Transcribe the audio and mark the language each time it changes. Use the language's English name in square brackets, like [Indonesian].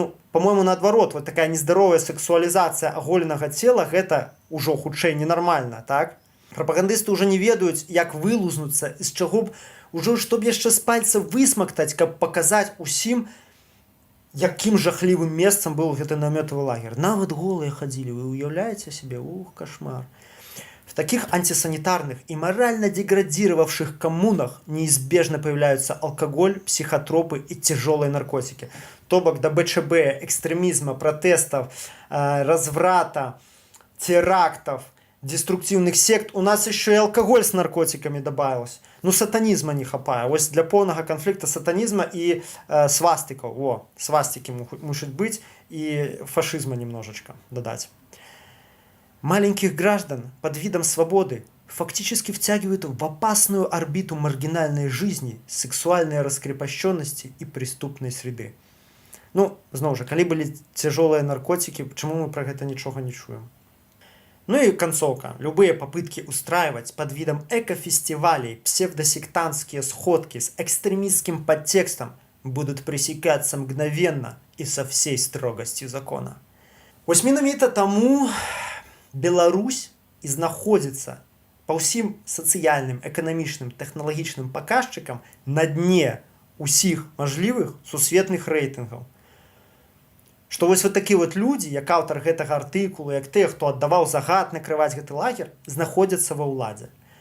[Russian] По-моему, [Belarusian] наадварот, [Russian] вот такая нездоровая [Belarusian] сексуалізацыя аголенага цела, гэта ўжо хутчэй ненармальна, так? Прапагандысты ўжо не ведаюць, як вылузнуцца, з чаго б ужо, чтоб яшчэ з пальца высмактаць, каб паказаць усім, якім жахлівым месцам быў гэты намётавы лагер. Нават голыя хадзілі, вы уяўляеце себе? Ух, кошмар. [Russian] В таких антисанитарных и морально деградировавших коммунах неизбежно появляются алкоголь, психотропы и тяжелые наркотики. То бок до БЧБ, экстремизма, протестов, разврата, терактов, деструктивных сект у нас еще и алкоголь с наркотиками добавилось. Сатанизма [Belarusian] не хапае. [Russian] Ось для полного конфликта сатанизма и свастиков. Свастики мусят быть, и фашизма немножечко додать. Маленьких граждан под видом свободы фактически втягивают в опасную орбиту маргинальной жизни, сексуальной раскрепощенности и преступной среды. Знову же, калі былі тяжелые наркотики, почему мы про это ничего не чуем? И концовка. Любые попытки устраивать под видом экофестивалей псевдосектантские сходки с экстремистским подтекстом будут пресекаться мгновенно и со всей строгостью закона. [Belarusian] Вось менавіта таму Беларусь і знаходзіцца па ўсім сацыяльным, эканамічным, тэхналагічным паказчыкам на дне усіх мажлівых сусветных рэйтынгаў. Што вось такі людзі, як аўтар гэтага артыкулу, як тыя, хто аддаваў загад накрываць гэты лагер, знаходзяцца ва ўладзе.